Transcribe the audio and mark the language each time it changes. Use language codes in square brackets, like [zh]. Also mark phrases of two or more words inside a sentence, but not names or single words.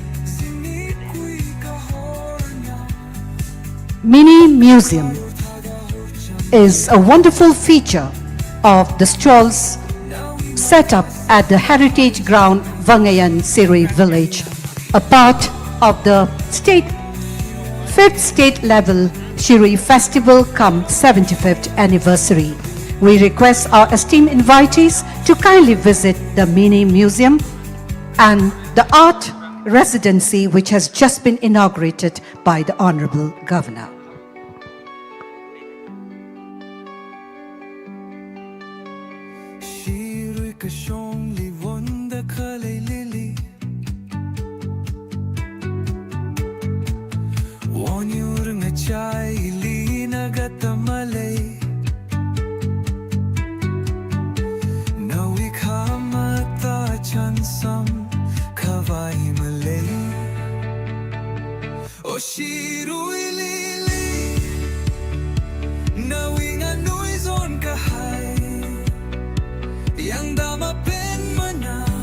[en] Mini Museum is a wonderful feature of the stalls set up at the Heritage Ground, Vangayan, Shirui village, a part of the 5th state level Shirui Festival come 75th anniversary. We request our esteemed invitees to kindly visit the Mini Museum and the Art Residency which has just been inaugurated by the Honorable Governor. [nmf] Shirui kashong liwon da kalay lili Wanyur nga chay ili nagatamalay Nawi kamata chansam kawai malay O Shirui lili Nawi nga nuizon kahay Yang dama pen mana